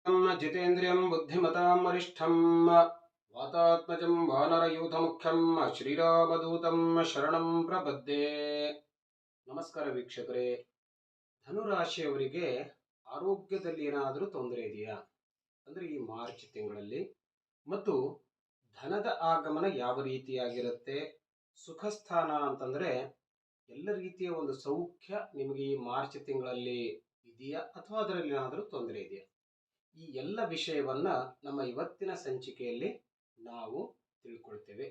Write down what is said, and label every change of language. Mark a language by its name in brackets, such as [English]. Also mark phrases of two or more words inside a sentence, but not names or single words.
[Sanskrit] जितेन्द्रियं बुद्धिमतां वरिष्ठं वातात्मजं वानरयूथमुख्यं श्रीरामदूतं शरणं प्रपद्ये. [Kannada] ನಮಸ್ಕಾರ ವೀಕ್ಷಕರೇ. ಧನುರಾಶಿಯವರಿಗೆ ಆರೋಗ್ಯದಲ್ಲಿ ಏನಾದರೂ ತೊಂದರೆ ಇದೆಯಾ ಅಂದರೆ ಈ ಮಾರ್ಚ್ ತಿಂಗಳಲ್ಲಿ, ಮತ್ತು ಧನದ ಆಗಮನ ಯಾವ ರೀತಿಯಾಗಿರುತ್ತೆ, ಸುಖ ಸ್ಥಾನ ಅಂತಂದರೆ ಎಲ್ಲ ರೀತಿಯ ಒಂದು ಸೌಖ್ಯ ನಿಮಗೆ ಈ ಮಾರ್ಚ್ ತಿಂಗಳಲ್ಲಿ ಇದೆಯಾ ಅಥವಾ ಅದರಲ್ಲಿ ಏನಾದರೂ ತೊಂದರೆ ಇದೆಯಾ, ಈ ಎಲ್ಲ ವಿಷಯವನ್ನ ನಮ್ಮ ಇವತ್ತಿನ ಸಂಚಿಕೆಯಲ್ಲಿ ನಾವು ತಿಳ್ಕೊಳ್ತೇವೆ.